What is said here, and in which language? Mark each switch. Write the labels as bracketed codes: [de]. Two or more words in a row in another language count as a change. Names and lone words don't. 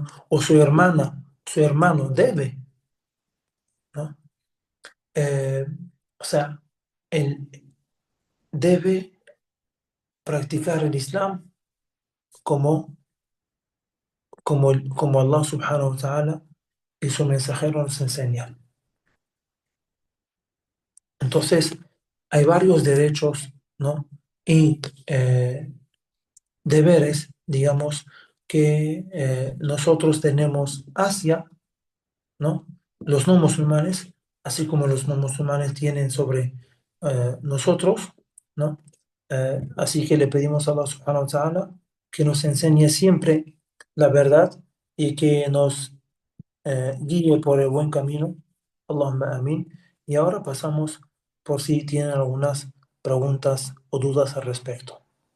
[es] O su hermana, su hermano debe, ¿no? Eh, o sea, él debe practicar el Islam como, como [ar] الله سبحانه وتعالى [es] y su mensajero nos enseñan. Entonces, hay varios derechos, ¿no? Y deberes, digamos, que nosotros tenemos hacia, ¿no? Los no musulmanes, así como los no musulmanes tienen sobre nosotros, ¿no? Así que le pedimos a [ar] الله سبحانه وتعالى [es] que nos enseñe siempre la verdad y que nos guíe por el buen camino. [ar] اللهم آمين. [es] Y ahora pasamos por si tienen algunas preguntas o dudas al respecto.